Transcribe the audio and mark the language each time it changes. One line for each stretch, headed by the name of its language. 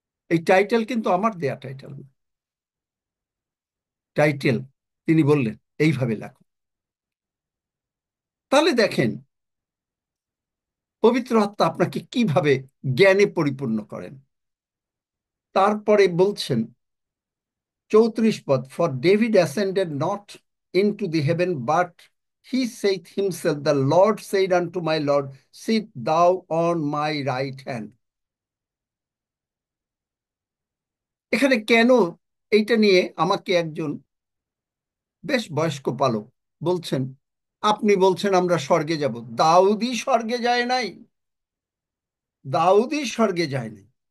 Bangla: এই টাইটেল কিন্তু আমার দেয়া টাইটেল না। টাইটেল তিনি বললেন এইভাবে লেখো। তাহলে দেখেন পবিত্র আত্মা আপনাকে কিভাবে জ্ঞানে পরিপূর্ণ করেন। তারপরে বলছেন 34 পদ,
English: For David ascended not into the heaven, but he saith himself, the Lord said unto my Lord, sit thou on my right hand.
Bangla: এখানে কেন এইটা নিয়ে আমাকে একজন বেশ বয়স্ক পালক বলছেন, আপনি বলছেন আমরা স্বর্গে যাব। দাউদই স্বর্গে যায় নাই, দাউদই স্বর্গে যায় নাই।